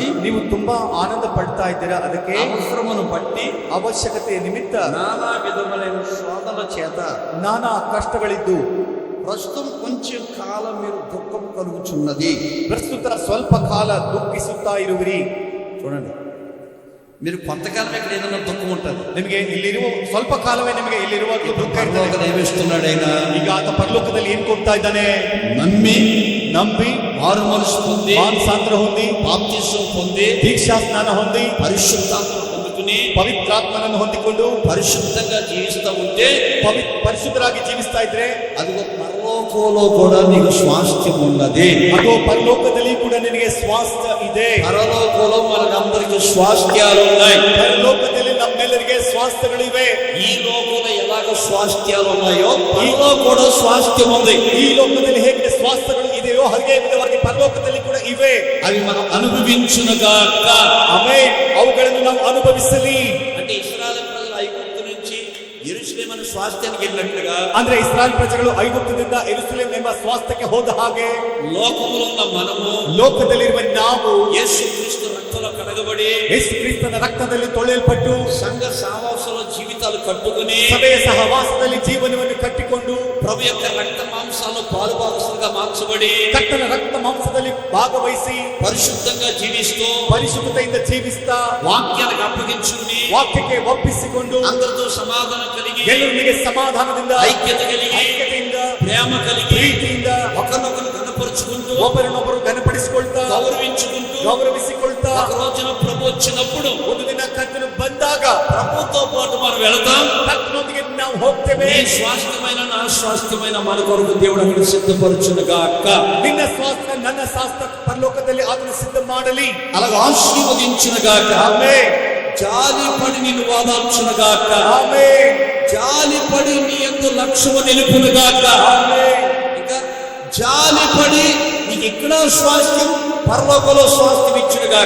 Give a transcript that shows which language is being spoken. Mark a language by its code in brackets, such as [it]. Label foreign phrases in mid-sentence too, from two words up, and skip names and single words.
[kn] ನೀವು ತುಂಬಾ ಆನಂದ ಪಡ್ತಾ ಇದ್ದೀರಾ. ಅದಕ್ಕೆ [te] అవసరమును బట్టి [kn] ಅವಶ್ಯಕತೆ ನಿಮಿತ್ತ [te] నానా విధములైన శోధనల చేత [kn] ನಾನಾ ಕಷ್ಟಗಳಿದ್ದು [te] ప్రస్తుతం కొంచెం కాలం మీరు దుఃఖం కలుగుచున్నది. [kn] ಪ್ರಸ್ತುತ ಸ್ವಲ್ಪ ಕಾಲ ದುಃಖಿಸುತ್ತಾ ಇರುವಿರಿ. [te] చూడండి, మీరు కొంతకాలం ఇక్కడ ఏదైనా దుఃఖం ఉంటుంది. [kn] ನಿಮಗೆ ಇಲ್ಲಿರುವ ಸ್ವಲ್ಪ ಕಾಲವೇ ನಿಮಗೆ ಇಲ್ಲಿರುವ ದುಃಖ ಇರ್ತದೆ. [te] పరలోకం ఏమిస్తున్నాడు ఆయన? [kn] ಈಗ ಆತ ಪರಲೋಕದಲ್ಲಿ ಏನ್ ಕೊಡ್ತಾ ಇದ್ದಾನೆ? ನಂಬಿ [te] మారు మనసు పొంది [kn] ಮಾನಸಾಂತರ ಹೊಂದಿ [te] బాప్తిసం పొంది [kn] ದೀಕ್ಷಾ ಸ್ನಾನ ಹೊಂದಿ [te] పరిశుద్ధాత్మ పొందుకుని [kn] ಪವಿತ್ರಾತ್ಮನನ್ನು ಹೊಂದಿಕೊಂಡು [te] పరిశుద్ధంగా జీవిస్తూ ఉంటే [kn] ಪರಿಶುದ್ಧರಾಗಿ ಜೀವಿಸ್ತಾ ಇದ್ರೆ [te] అదిగో పరలోకంలో కూడా నీకు స్వాస్థ్యం ఉన్నది. [kn] ಅದು ಪರಲೋಕದಲ್ಲಿ ಕೂಡ ನಿನಗೆ ಸ್ವಾಸ್ಥ್ಯ ಇದೆ. [te] పరలోకంలో మనకందరికి స్వాస్థ్యాలు ఉన్నాయి. [kn] ಪರಲೋಕದಲ್ಲಿ ನಮ್ಮೆಲ್ಲರಿಗೆ ಸ್ವಾಸ್ಥ್ಯಗಳಿವೆ. [te] ఈ లోకంలో ఎలాగ స్వాస్థ్యాలు ఉన్నాయో పరలో కూడా స్వాస్థ్యం ఉంది. [kn] ಈ ಲೋಕದಲ್ಲಿ ಹೇಗೆ ಸ್ವಾಸ್ಥ್ಯಗಳು ಇದೆಯೋ ಹಾಗೆ ವಿಧವಾಗಿ ಪರಲೋಕದಲ್ಲಿ ಕೂಡ ಇವೆ. [te] అవి మనం అనుభవించునుగాక. [kn] ಆಮೆನ್. ಅವುಗಳನ್ನು ನಾವು ಅನುಭವಿಸಲಿ. [te] అంటే ఇశ్రాయేలు ప్రజలు ఐగుప్తు నుంచి యెరూషలేము అనే స్వాస్థ్యానికి వెళ్ళినట్లుగా [kn] ಅಂದ್ರೆ ಇಸ್ರಾಯೇಲ್ ಪ್ರಜೆಗಳು ಐಗುಪ್ತದಿಂದ ಯೆರೂಸಲೇಮ್ ಎಂಬ ಸ್ವಾಸ್ಥ್ಯಕ್ಕೆ ಹೋದ ಹಾಗೆ [te] లోకములో ఉన్న మనము [kn] ಲೋಕದಲ್ಲಿರುವ ನಾವು [te] యేసు క్రీస్తు రక్తంలో కడగబడి [kn] ಯೇಸು ಕ್ರಿಸ್ತನ ರಕ್ತದಲ್ಲಿ ತೊಳೆಯಲ್ಪಟ್ಟು [te] సంఘ సావాసంలో జీవితాలు కట్టుకుని [kn] ಸಭೆಯ ಸಹವಾಸದಲ್ಲಿ ಜೀವನವನ್ನು ಕಟ್ಟಿಕೊಂಡು [te] ప్రభు యొక్క రక్త మాంసాల్లో పాలుభాగస్తులుగా మార్చబడి [kn] ಕರ್ತನ ರಕ್ತ ಮಾಂಸದಲ್ಲಿ ಭಾಗವಹಿಸಿ [te] పరిశుద్ధంగా జీవిస్తూ [kn] ಪರಿಶುದ್ಧತೆಯಿಂದ ಜೀವಿಸ್ತಾ [te] వాక్యానికి అప్పగించుకుని [kn] ವಾಕ್ಯಕ್ಕೆ ಒಪ್ಪಿಸಿಕೊಂಡು [te] అందరితో సమాధానం కలిగి [kn] ಎಲ್ಲರಿಗೆ ಸಮಾಧಾನದಿಂದ [te] ఐక్యత కలిగి [kn] ಐಕ್ಯತೆಯಿಂದ [te] ప్రేమ కలిగి [kn] ಪ್ರೀತಿಯಿಂದ [te] ఒకరినొకరు కనపరుచుకుంటూ [kn] ಒಬ್ಬರನ್ನೊಬ್ಬರು ಘನಪಡಿಸಿಕೊಳ್ತಾ [te] గౌరవించుకుంటూ [kn] ಗೌರವಿಸಿಕೊಳ್ತಾ [te] ఒక రోజున ప్రభు వచ్చినప్పుడు [kn] ಒಂದು ದಿನ ಕರ್ತನು ಬಂದಾಗ [te] ప్రభుతో పాటు మనం వెళతాం. [kn] ಕರ್ತನೊಂದಿಗೆ ನಾವು ಹೋಗ್ತೇವೆ. [te] నీ స్వాస్థ్యమైన నా స్వాస్థ్యమైన మన కొరకు దేవుడు అక్కడ సిద్ధపరచునుగాక. [kn] ನಿನ್ನ ಸ್ವಾಸ್ಥ್ಯ ನನ್ನ ಸ್ವಾಸ್ಥ್ಯ ಪರಲೋಕದಲ್ಲಿ ಅದನ್ನು ಸಿದ್ಧ ಮಾಡಲಿ. [te] అలాగ ఆశీర్వదించునుగాక. [kn] ಆಮೆನ್. [te] జాలిపడి నిన్ను వాదార్చునుగాక. [kn] ಆಮೆನ್. [te] జాలిపడి నీ యందు లక్ష్యము నిలుపునుగాక. [kn] ಆಮೆನ್. [te] ఇంకా జాలిపడి నీకు ఎక్కడ స్వాస్థ్యం పరలోకంలో స్వాస్థ్యం ఇచ్చునుగాక.